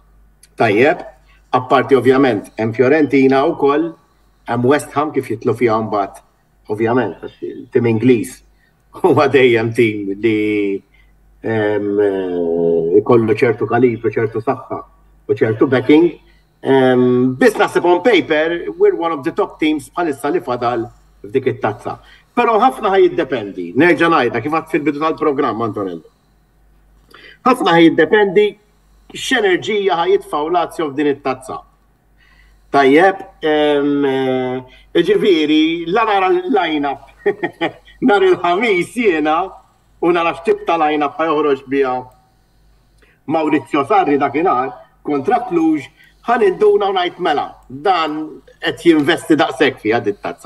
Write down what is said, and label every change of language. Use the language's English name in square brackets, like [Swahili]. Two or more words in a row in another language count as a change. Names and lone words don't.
[Maltese] Tajjeb, apparti ovvjament hemm Fiorentina wkoll, hemm West Ham kif jitlu fiha mbagħad, ovvjament, għax il-tim Ingliż huwa dejjem tim li ikollu ċertu kalibru, ċertu saħħa u ċertu backing. Biss naħseb [English] on paper, we're one of the top teams [Maltese] bħalissa li fadal f'dik it-tazza. Però ħafna jiddependi, nerġa' ngħidha kif għadt fil-bidu tal-programm Antonello. Ħafna jiddependi x'enerġija ħajitfgħu Lazio f'din it-tazza. Tajjeb, ġifieri la nara l-line-up nhar il-ħamis jiena u nara x'tib ta' line-up ħajoħroġ biha Maurizio Sarri dakinhar kontra Cluj ħan induna u ngħid mela, dan qed jinvesti daqshekk fiha dit-tazza.